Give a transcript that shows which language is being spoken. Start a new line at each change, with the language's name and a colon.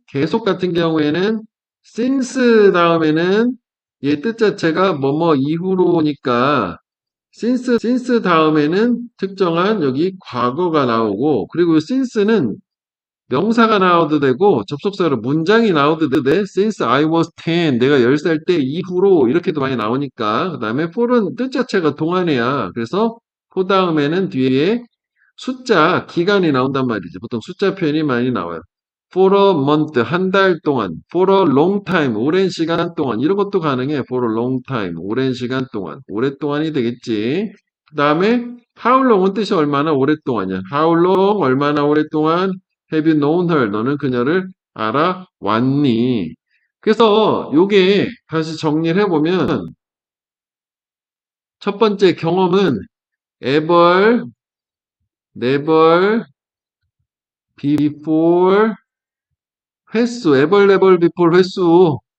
Korean: 계속 같은 경우에는 since 다음에는 얘 뜻 자체가 뭐뭐 이후로니까 since 다음에는 특정한 여기 과거가 나오고 그리고 since는 명사가 나와도 되고 접속사로 문장이 나와도 돼.
English: Since I was 10,
Korean: 내가 10살 때 이후로 이렇게도 많이 나오니까. 그 다음에 for은 뜻 자체가 동안이야. 그래서 for 다음에는 뒤에 숫자, 기간이 나온단 말이지. 보통 숫자 표현이 많이 나와요.
English: For a month,
Korean: 한 달 동안.
English: For a long time, 오랜 시간 동안.
Korean: 이런 것도 가능해.
English: For a long time, 오랜 시간 동안.
Korean: 오랫동안이 되겠지. 그 다음에 how long은 뜻이 얼마나 오랫동안이야.
English: How long,
Korean: 얼마나 오랫동안.
English: Have you known her?
Korean: 너는 그녀를 알아왔니? 그래서 요게 다시 정리를 해보면 첫 번째 경험은 ever, never, before, 횟수, ever, never, before 횟수.